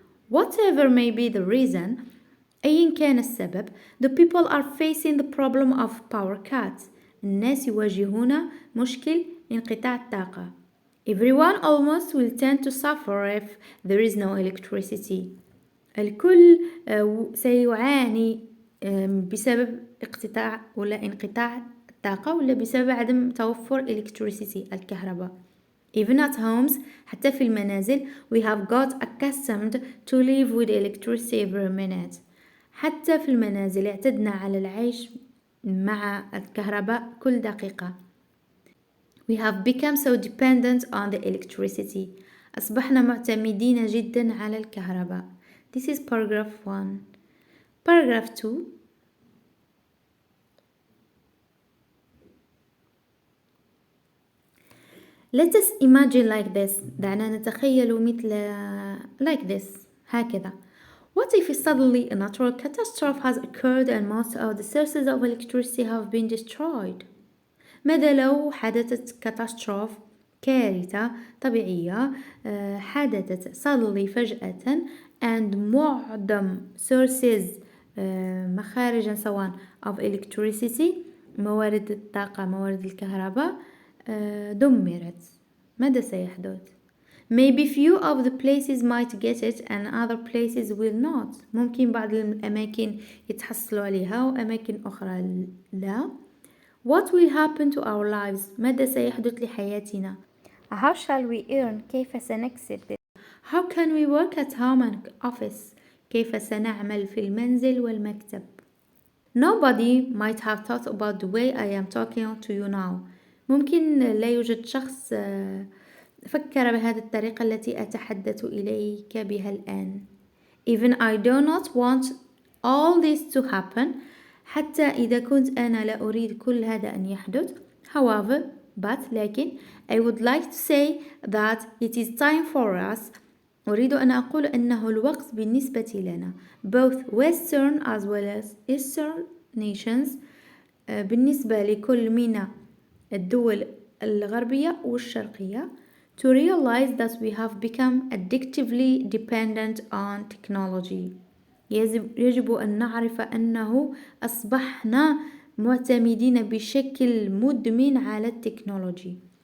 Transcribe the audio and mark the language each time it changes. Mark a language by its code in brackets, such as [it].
[en] Whatever may be the reason [ar] أيا كان السبب [en] the people are facing the problem of power cut. [ar] الناس يواجهون مشكل انقطاع الطاقة. [en] Everyone almost will tend to suffer if there is no electricity. [ar] الكل سيعاني بسبب اقتطاع ولا انقطاع الطاقة ولا بسبب عدم توفر electricity الكهرباء. [en] Even at homes [ar] حتى في المنازل [en] we have got accustomed to live with electricity every minute. [ar] حتى في المنازل اعتدنا على العيش مع الكهرباء كل دقيقة. [en] We have become so dependent on the electricity. [ar] أصبحنا معتمدين جدا على الكهرباء. [en] This is paragraph 1. Paragraph 2. Let us imagine like this. [ar] دعنا نتخيل مثل [en] like this [ar] هكذا. [en] What if suddenly a natural catastrophe has occurred and most of the sources of electricity have been destroyed? [ar] ماذا لو حدثت كاتاستروف كارثة طبيعية حدثت suddenly فجأة and معظم sources مخارجا سواء [en] of electricity [ar] موارد الطاقة موارد الكهرباء دمرت. ماذا سيحدث؟ [en] Maybe few of the places might get it and other places will not. [ar] ممكن بعض الأماكن يتحصلوا عليها وأماكن أخرى لا. [en] What will happen to our lives? [ar] ماذا سيحدث لحياتنا؟ [en] How shall we earn? [ar] كيف سنكسب؟ [en] How can we work at home and office? [ar] كيف سنعمل في المنزل والمكتب؟ [en] Nobody might have thought about the way I am talking to you now. [ar] ممكن لا يوجد شخص فكر بهذه الطريقة التي أتحدث إليك بها الآن. [en] Even I do not want all this to happen. [ar] حتى إذا كنت أنا لا أريد كل هذا أن يحدث. [en] However, لكن I would like to say that it is time for us. [ar] أريد أن أقول أنه الوقت بالنسبة لنا [en] both Western as well as Eastern nations [ar] بالنسبة لكل من الدول الغربية والشرقية [en] to realize that we have become addictively dependent on technology. [ar] يجب أن نعرف أنه أصبحنا معتمدين بشكل مدمن على التكنولوجي.